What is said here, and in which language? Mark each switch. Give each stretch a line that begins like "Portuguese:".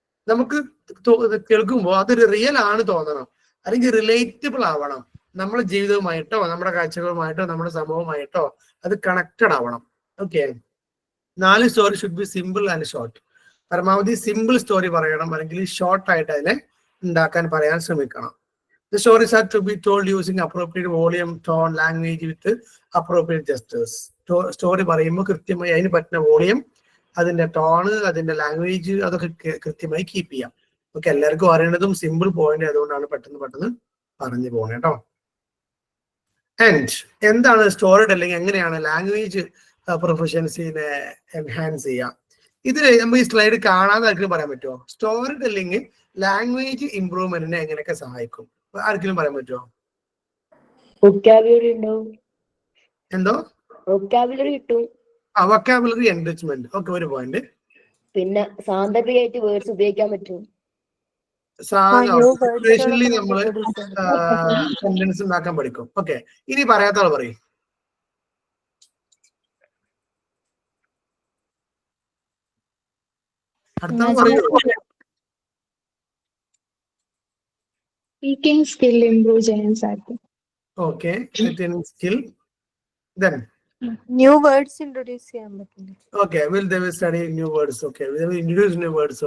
Malayalam: നമുക്ക് കേൾക്കുമ്പോൾ അതൊരു റിയൽ ആണ് തോന്നണം, അല്ലെങ്കിൽ റിലേറ്റബിൾ ആവണം. നമ്മുടെ ജീവിതവുമായിട്ടോ നമ്മുടെ കാഴ്ചകളുമായിട്ടോ നമ്മുടെ സമൂഹമായിട്ടോ അത് കണക്റ്റഡ് ആവണം. Okay. 4,
English: Story should be simple and short.
Malayalam: പരമാവധി സിമ്പിൾ സ്റ്റോറി പറയണം, അല്ലെങ്കിൽ ഷോർട്ട് ആയിട്ട് അതിനെ ഉണ്ടാക്കാൻ പറയാൻ ശ്രമിക്കണം.
English: The stories are to be told using appropriate volume, tone, language with appropriate gestures.
Malayalam: Story പറയുമ്പോൾ കൃത്യമായി അതിന് പറ്റുന്ന വോളിയം, അതിന്റെ ടോണ്, അതിന്റെ ലാംഗ്വേജ് അതൊക്കെ കൃത്യമായി കീപ്പ് ചെയ്യാം. ഓക്കെ. എല്ലാവർക്കും അറിയേണ്ടതും സിമ്പിൾ പോയിന്റ് അതുകൊണ്ടാണ് പെട്ടെന്ന് പറഞ്ഞു പോകണം കേട്ടോ. ആൻഡ് എന്താണ് സ്റ്റോറി ടെല്ലിംഗ്, എങ്ങനെയാണ് ലാംഗ്വേജ് പ്രൊഫഷൻസിനെ എൻഹാൻസ് ചെയ്യാം? ഇതിൽ നമ്മൾ ഈ സ്ലൈഡ് കാണാതെ ആർക്കും പറയാൻ പറ്റുമോ? സ്റ്റോറി ടെല്ലിംഗ് ലാംഗ്വേജ് ഇംപ്രൂവ്മെന്റിനെ എങ്ങനെയൊക്കെ സഹായിക്കും? ആർക്കെങ്കിലും പറയാൻ പറ്റുമോ? വൊക്കാബുലറി ഉണ്ടാവും. എന്തോ? വൊക്കാബുലറി കിട്ടും. Vocabulary enrichment. ഓക്കെ, ഒരു പോയിന്റ്. പിന്നെ സാന്ദർഭികമായിട്ട് വേർഡ്സ് ഉപയോഗിക്കാൻ പറ്റും. സിറ്റുവേഷനിൽ നമ്മള് സെന്റൻസ് ഉണ്ടാക്കാൻ പഠിക്കും. ഓക്കെ. ഇനി പറയാത്ത ആൾ പറയും. അടുത്ത പറയൂ.
English: Speaking skill improve
Malayalam: ചെയ്യാൻ സാധിക്കും.
English: Okay, skill. Then
Malayalam: new words introduce ചെയ്യാൻ പറ്റില്ല.
English: Okay, they will study new words. Okay, they will introduce new words.